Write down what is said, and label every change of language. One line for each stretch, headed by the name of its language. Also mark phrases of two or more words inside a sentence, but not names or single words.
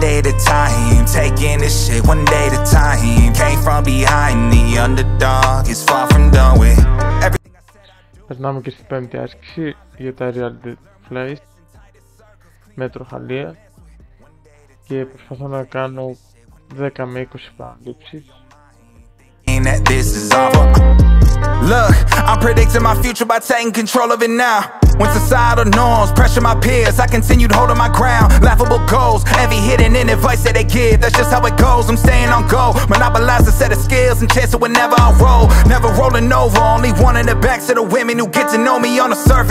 English: at a time, taking this shit one day at a time. Came from behind, the underdog is far from done with everything I said I do.
Greek: Περνάμε και στην πέμπτη άσκηση για τα
English: reality flies
Greek: με τροχαλία και προσπαθώ να κάνω 10 με 20 παραλήψεις.
English: That this is awful. Look, I'm predicting my future by taking control of it now. When societal norms pressure my peers, I continued holding my ground. Laughable goals, envy hidden in advice that they give. That's just how it goes, I'm staying on go. Monopolize a set of skills and chance it whenever I roll. Never rolling over, only one in the backs of the women who get to know me on the surface.